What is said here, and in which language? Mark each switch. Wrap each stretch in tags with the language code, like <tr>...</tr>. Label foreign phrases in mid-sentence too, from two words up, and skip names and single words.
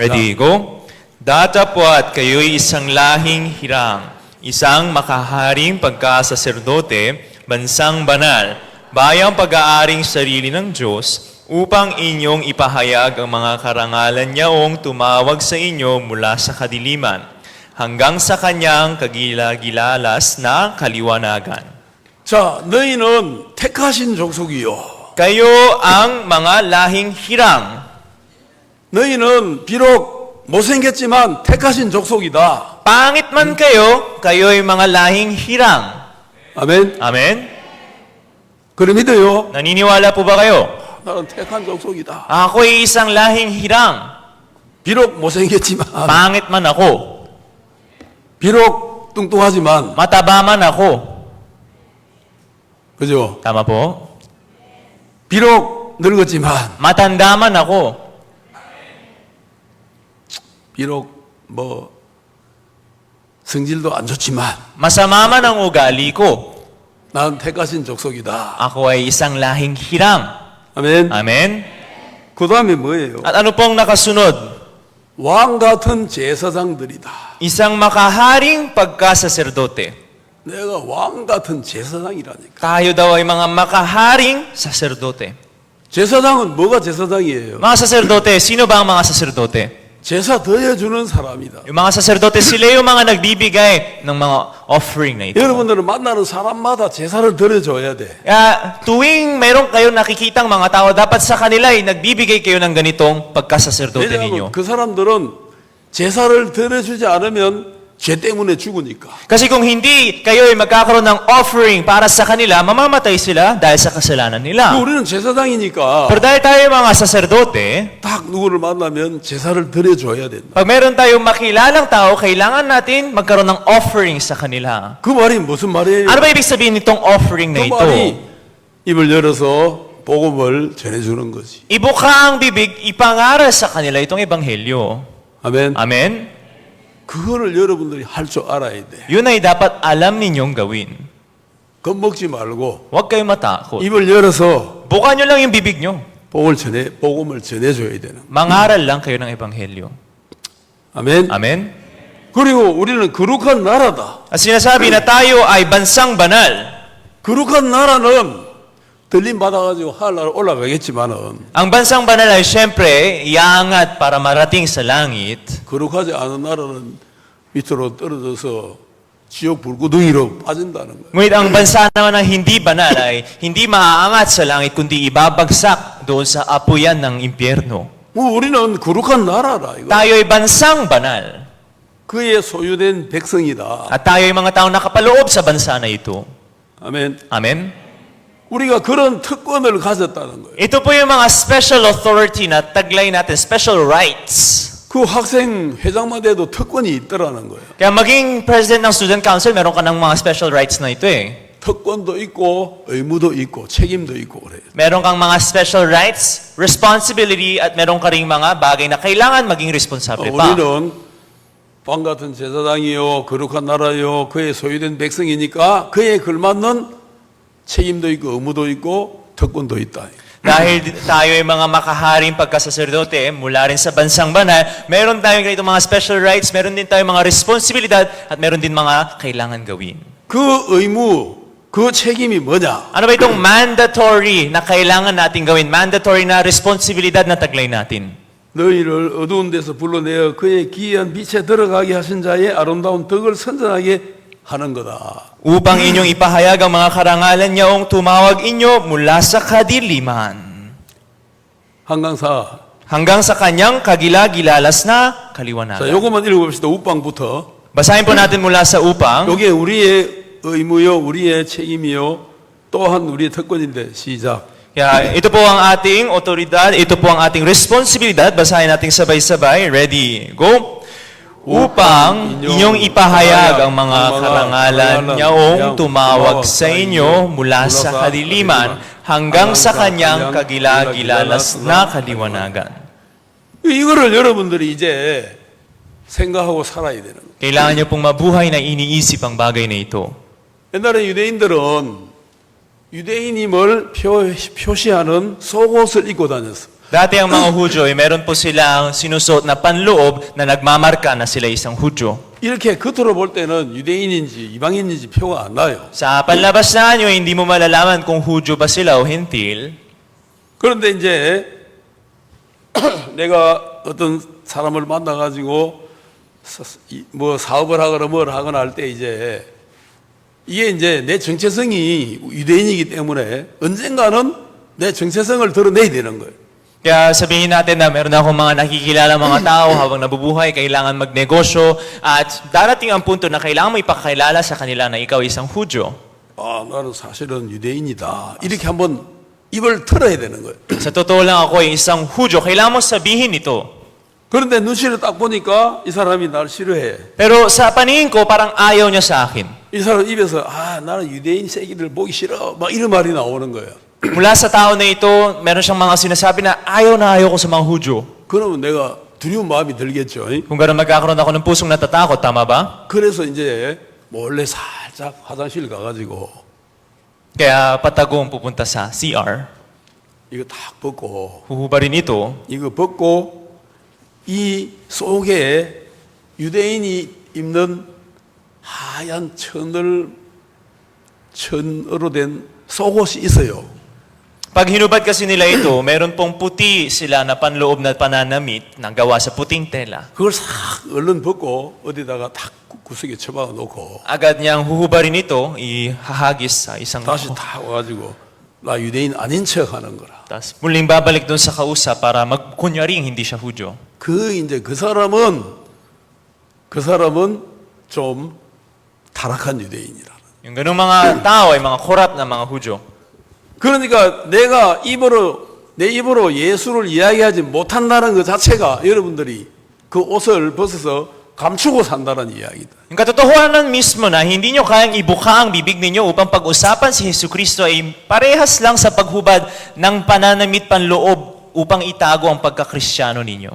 <en>Ready, go.</en> <tl>Datapwat kayo'y isang lahing hirang, isang makaharing pagkasaserdote, bansang banal, bayang pag-aaring sarili ng Diyos, upang inyong ipahayag ang mga karangalan niyaong tumawag sa inyo mula sa kadiliman. hanggang sa kanyang kagila-gilalas na kaliwanagan.</tl> <ko>자, 너희는 택하신 족속이요.</ko> <tl>Kayo ang mga lahing hirang.</tl> <ko>너희는 비록 못생겼지만 택하신 족속이다.</ko> <tl>Pangit man kayo, kayo'y mga lahing hirang.</tl> <ko>아멘.</ko> <tl>Amen?</tl> <ko>그래 믿어요.</ko> <tl>Naniniwala po ba kayo?</tl> <ko>나는 택한 족속이다.</ko> <tl>Ako'y isang lahing hirang.</tl> <ko>비록 못생겼지만,</ko> <tl>Pangit man ako.</tl> <ko>비록 뚱뚱하지만,</ko> <tl>Mataba man ako.</tl> <ko>그죠?</ko> <tl>Tama po?</tl> <ko>비록 늙었지만,</ko> <tl>Matanda man ako.</tl> <ko>비록 뭐 성질도 안 좋지만,</ko> <tl>Masama man ang ugali ko.</tl> <ko>나는 택하신 족속이다.</ko> <tl>Ako ay isang lahing hirang.</tl> <ko>아멘.</ko> <tl>Amen?</tl> <ko>그 다음에 뭐예요?</ko> <tl>At ano pong nakasunod?</tl> <ko>왕 같은 제사장들이다.</ko> <tl>Isang makaharing pagkasaserdote.</tl> <ko>내가 왕 같은 제사장이라니까.</ko> <tl>Tayo daw ay mga makaharing saserdote.</tl> <ko>제사장은 뭐가 제사장이에요?</ko> <tl>Mga saserdote, sino ba ang mga saserdote?</tl> <ko>제사 더해주는 사람이다.</ko> <tl>Yung mga saserdote, sila yung mga nagbibigay ng mga offering na ito.</tl> <ko>여러분들은 만나는 사람마다 제사를 드려줘야 돼.</ko> <tl>Kaya tuwing meron kayong nakikitang mga tao, dapat sa kanila ay nagbibigay kayo ng ganitong pagkasaserdote ninyo.</tl> <ko>왜냐하면 그 사람들은 제사를 드려주지 않으면 죄 때문에 죽으니까.</ko> <tl>Kasi kung hindi kayo ay magkakaroon ng offering para sa kanila, mamamatay sila dahil sa kasalanan nila.</tl> <ko>우리는 제사장이니까</ko> <tl>Pero dahil tayo ay mga saserdote,</tl> <ko>딱 누구를 만나면 제사를 드려줘야 된다.</ko> <tl>pag meron tayong makilalang tao, kailangan natin magkaroon ng offering sa kanila.</tl> <ko>그 말이 무슨 말이에요?</ko> <tl>Ano ba ibig sabihin nitong offering na</tl> <ko>그</ko> <tl>ito?</tl> <ko>말이 입을 열어서 복음을 전해주는 거지.</ko> <tl>Ibuka ang bibig, ipangaral sa kanila itong ebanghelyo.</tl> <ko>아멘.</ko> <tl>Amen?</tl> <ko>그거를 여러분들이 할 줄 알아야 돼.</ko> <tl>Yun ay dapat alam ninyong gawin.</tl> <ko>겁먹지 말고</ko> <tl>Huwag kayong matakot.</tl> <ko>입을 열어서</ko> <tl>Buka nyo lang yung bibig nyo.</tl> <ko>복음을 전해줘야 되는.</ko> <tl>Mangaral lang kayo ng ebanghelyo.</tl> <ko>아멘.</ko> <tl>Amen?</tl> <ko>그리고 우리는 거룩한 나라다.</ko> <tl>At sinasabi na tayo ay bansang banal.</tl> <ko>거룩한 나라는 들림 받아가지고 하늘나라 올라가겠지만은</ko> <tl>Ang bansang banal ay syempre iangat para marating sa langit.</tl> <ko>거룩하지 않은 나라는 밑으로 떨어져서 지옥 불구덩이로 빠진다는 거예요.</ko> <tl>Ngunit ang bansa naman ng hindi banal ay hindi maaangat sa langit kundi ibabagsak doon sa apuyan ng impyerno.</tl> <ko>우리는 거룩한 나라라 이거.</ko> <tl>Tayo ay bansang banal.</tl> <ko>그의 소유된 백성이다.</ko> <tl>At tayo ay mga taong nakapaloob sa bansa na ito.</tl> <ko>아멘.</ko> <tl>Amen?</tl> <ko>우리가 그런 특권을 가졌다는 거예요.</ko> <tl>Ito po yung mga</tl> <en>special authority</en> <tl>na taglay natin,</tl> <en>special rights.</en> <ko>그 학생 회장만 돼도 특권이 있더라는 거예요.</ko> <tl>Kaya maging president ng</tl> <en>student council,</en> <tl>meron ka ng mga</tl> <en>special rights</en> <tl>na ito eh.</tl> <ko>특권도 있고 의무도 있고 책임도 있고 그래요.</ko> <tl>Meron kang mga</tl> <en>special rights, responsibility,</en> <tl>at meron ka ring mga bagay na kailangan maging responsable pa.</tl> <ko>우리는 왕 같은 제사장이요 거룩한 나라요 그의 소유된 백성이니까 그에 걸맞는 책임도 있고 의무도 있고 특권도 있다.</ko> <tl>Dahil tayo ay mga makaharing pagkasaserdote mula rin sa bansang banal, meron tayong ganito mga</tl> <en>special rights,</en> <tl>meron din tayong mga responsibilidad, at meron din mga kailangan gawin.</tl> <ko>그 의무, 그 책임이 뭐냐?</ko> <tl>Ano ba itong mandatory na kailangan natin gawin? Mandatory na responsibilidad na taglay natin.</tl> <ko>너희를 어두운 데서 불러내어 그의 기이한 빛에 들어가게 하신 자의 아름다운 덕을 선전하게 하는 거다.</ko> <tl>Upang inyong ipahayag ang mga karangalan niyaong tumawag inyo mula sa kadiliman.</tl> <ko>한강사.</ko> <tl>Hanggang sa kanyang kagila-gilalas na</tl> <ko>자,</ko> <tl>kaliwanagan.</tl> <ko>요것만 읽어봅시다. 우방부터.</ko> <tl>Basahin po natin mula sa upang.</tl> <ko>요게 우리의 의무요, 우리의 책임이요, 또한 우리의 특권인데 시작.</ko> <tl>Kaya ito po ang ating otoridad, ito po ang ating responsibilidad. Basahin natin sabay-sabay.</tl> <en>Ready, go!</en> <tl>Upang inyong ipahayag ang mga karangalan niyaong tumawag sa inyo mula sa kadiliman hanggang sa kanyang kagila-gilalas na kaliwanagan.</tl> <ko>이거를 여러분들이 이제 생각하고 살아야 되는 거예요.</ko> <tl>Kailangan niyo pong mabuhay na iniisip ang bagay na ito.</tl> <ko>옛날에 유대인들은 유대인임을 표시하는 속옷을 입고 다녔어.</ko> <tl>Dati ang mga Hudyo, meron po silang sinusuot na panloob na nagmamarka na sila isang Hudyo.</tl> <ko>이렇게 겉으로 볼 때는 유대인인지 이방인인지 표가 안 나요.</ko> <tl>Sa panlabas na nyo, hindi mo malalaman kung Hudyo ba sila o Hentil.</tl> <ko>그런데 이제 내가 어떤 사람을 만나가지고 뭐 사업을 하거나 뭘 하거나 할 때 이제 이게 이제 내 정체성이 유대인이기 때문에 언젠가는 내 정체성을 드러내야 되는 거예요.</ko> <tl>Kaya sabihin natin na meron akong mga nakikilala mga tao habang nabubuhay, kailangan magnegosyo, at darating ang punto na kailangan mo ipakakilala sa kanila na ikaw isang Hudyo.</tl> <ko>아, 나는 사실은 유대인이다. 이렇게 한번 입을 털어야 되는 거예요.</ko> <tl>Sa totoo lang ako ay isang Hudyo, kailangan mo sabihin ito.</tl> <ko>그런데 눈치를 딱 보니까 이 사람이 나를 싫어해.</ko> <tl>Pero sa paningin ko, parang ayaw niya sa akin.</tl> <ko>이 사람 입에서 나는 유대인 새끼들 보기 싫어. 막 이런 말이 나오는 거예요.</ko> <tl>Mula sa tao na ito, meron siyang mga sinasabi na ayaw ko sa mga Hudyo.</tl> <ko>그러면 내가 두려운 마음이 들겠죠.</ko> <tl>Kung gano'n magkakaroon ako ng pusong natatakot, tama ba?</tl> <ko>그래서 이제 몰래 살짝 화장실 가가지고</ko> <tl>Kaya patagong pupunta sa CR,</tl> <ko>이거 딱 벗고</ko> <tl>huhubarin ito,</tl> <ko>이거 벗고 이 속에 유대인이 입는 하얀 천으로 된 속옷이 있어요.</ko> <tl>pag hinubad kasi nila ito, meron pong puti sila na panloob na pananamit na gawa sa puting tela.</tl> <ko>그걸 싹 얼른 벗고 어디다가 탁 구석에 처박아 놓고</ko> <tl>Agad niyang huhubarin ito, ihahagis sa isang</tl> <ko>다시 탁 와가지고 나 유대인 아닌 척 하는 거라.</ko> <tl>Tapos muling babalik doon sa kausap para magkunyaring hindi siya Hudyo.</tl> <ko>이제 그 사람은 좀 타락한 유대인이라.</ko> <tl>Yung ganung mga tao ay mga korap na mga Hudyo.</tl> <ko>그러니까 내가 내 입으로 예수를 이야기하지 못한다는 것 자체가 여러분들이 그 옷을 벗어서 감추고 산다는 이야기다.</ko> <tl>Yung katotohanan mismo na hindi nyo kayang ibuka ang bibig ninyo upang pag-usapan si Jesu Kristo ay parehas lang sa paghubad ng pananamit panloob upang itago ang pagkakristyano ninyo.</tl>